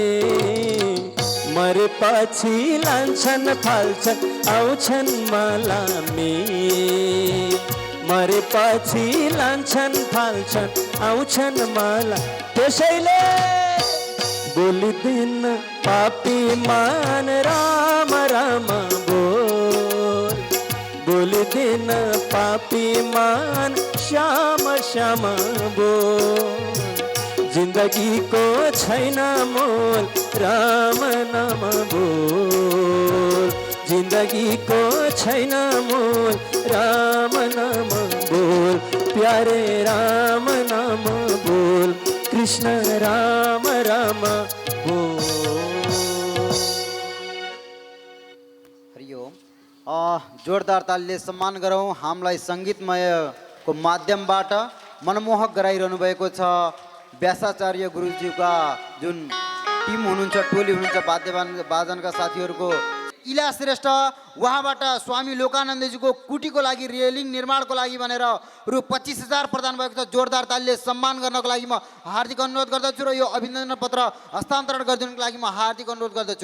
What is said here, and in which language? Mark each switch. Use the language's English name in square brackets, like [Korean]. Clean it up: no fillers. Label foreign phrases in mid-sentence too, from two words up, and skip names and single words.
[Nepali] मरेपछि लान्छन् फाल्छन् आउँछन् मलामी मरेपछि लान्छन् फाल्छन् आउँछन् मला त्यसैले बोलिदिन पापी मान राम राम बोल बोलिदिन पापी मान श्याम श्याम बोल जिंदगी को छैन मोल राम नाम बोल जिंदगी को छैन मोल राम नाम बोल प्यारे राम नाम बोल कृष्ण राम राम बोल। हरिओम जोरदार तालीले सम्मान गरौँ हामीलाई सङ्गीतमयको माध्यमबाट मनमोहक गराइरहनु भएको छ व्यासाचार्य गुरुजीका जुन टिम हुनुहुन्छ टोली हुनुहुन्छ बादनका साथीहरूको इला श्रेष्ठ उहाँबाट स्वामी लोकानन्दजीको कुटीको लागि रेलिङ निर्माणको लागि भनेर रु 25,000 प्रदान भएको छ जोरदार तालीले सम्मान गर्नको लागि म हार्दिक अनुरोध गर्दछु र यो अभिनन्दन पत्र हस्तान्तरण गरिदिनुको लागि म हार्दिक अनुरोध गर्दछु।